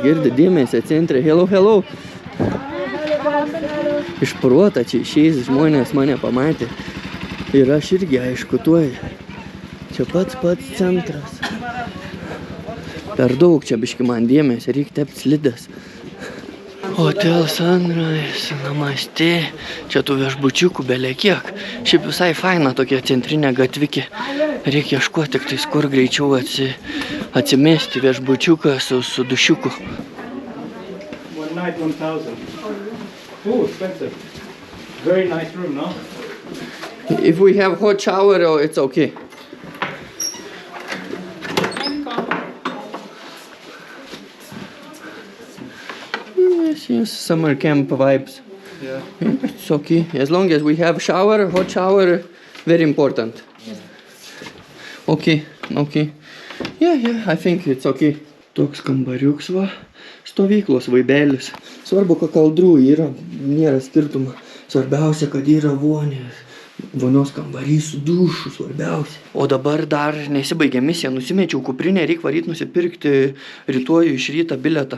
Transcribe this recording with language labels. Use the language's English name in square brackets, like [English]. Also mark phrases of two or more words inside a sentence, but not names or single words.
[Lithuanian] Girdi dėmesį centre. Hello. Iš proto čia išeis žmonės mane pamatė. Ir aš irgi aišku tuoj. Čia pats centras. Per daug čia biški man dėmesį. Reikia tept slides. Hotel Sunrise, namaste. Čia tų viešbučiukų belė kiek. Šiaip visai faina tokia centrinė gatvikė. Reikia ieškoti tik tais, kur greičiau atsimesti viešbučiuką su dušiuku. [English] One night 1,000. Oh, expensive. Very nice room, no? If we have hot shower, it's okay. Yes, summer camp vibes. Yeah. It's okay. As long as we have shower, hot shower, very important. Okay. Yeah, I think it's okay. [Lithuanian] Toks kambariuks va, stovyklos vaibelis. Svarbu, kad kaldrų yra, nėra skirtumo. Svarbiausia, kad yra vonios kambarys su dušu, svarbiausia. O dabar dar nesibaigė misija, nusimečiau kuprinę, reik varyt nusipirkti rytoj iš rytą biletą.